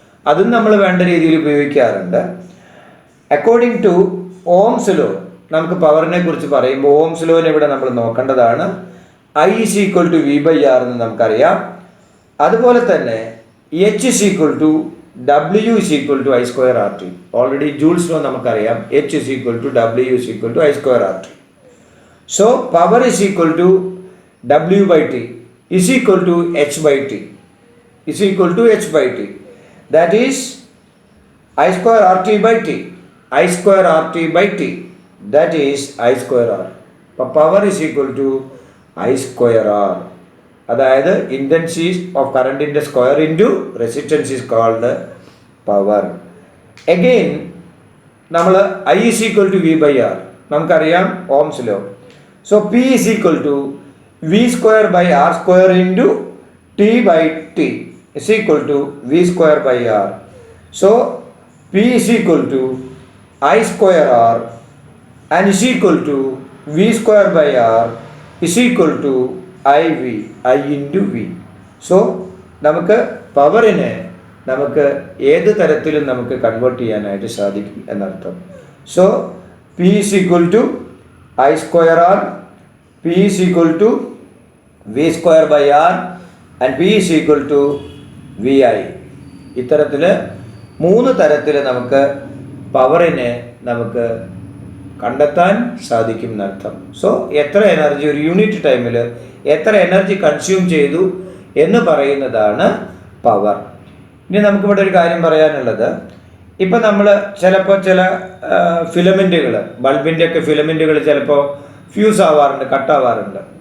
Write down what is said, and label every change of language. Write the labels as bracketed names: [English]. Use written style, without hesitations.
[Malayalam] അതും നമ്മൾ വേണ്ട രീതിയിൽ ഉപയോഗിക്കാറുണ്ട്. [English] according to Ohm's law [Malayalam] നമുക്ക് പവറിനെ കുറിച്ച് പറയുമ്പോൾ ഓംസ് ലോനെ ഇവിടെ നമ്മൾ നോക്കേണ്ടതാണ്. [English] I is equal to V/R [Malayalam] എന്ന് നമുക്കറിയാം. അതുപോലെ തന്നെ [English] H is equal to W is equal to I² RT. Already Joule's law നമുക്കറിയാം. H is equal to W is equal to I² RT. So power is equal to W/T is equal to H/T is equal to H/T. That is I² RT/T. I² RT/T. That is I² R. Power is equal to I² R. [Malayalam] അതായത് [English] Intensity of കറണ്ടിൻ്റെ square into resistance is called power. Again നമ്മൾ I is equal to V/R നമുക്കറിയാം Ohm's law. So P is equal to V²/R² into T/T is equal to V²/R. So P is equal to I²R and is equal to V²/R is equal to IV, I into V. [Malayalam] So നമുക്ക് പവറിനെ നമുക്ക് ഏത് തരത്തിലും നമുക്ക് convert ചെയ്യാനായിട്ട് സാധിക്കും എന്നർത്ഥം. [English] So P is equal to I²R, P is equal to V²/R and P is equal to VI. [Malayalam] ഇത്തരത്തിൽ 3 തരത്തിൽ നമുക്ക് പവറിനെ നമുക്ക് കണ്ടെത്താൻ സാധിക്കും എന്നർത്ഥം. സോ എത്ര എനർജി ഒരു യൂണിറ്റ് ടൈമിൽ എത്ര എനർജി കൺസ്യൂം ചെയ്തു എന്ന് പറയുന്നതാണ് പവർ. ഇനി നമുക്കിവിടെ ഒരു കാര്യം പറയാനുള്ളത്, ഇപ്പം നമ്മൾ ചിലപ്പോൾ ചില ഫിലമെൻറ്റുകൾ, ബൾബിൻ്റെയൊക്കെ ഫിലമെൻറ്റുകൾ ചിലപ്പോൾ ഫ്യൂസ് ആവാറുണ്ട്, കട്ടാവാറുണ്ട്.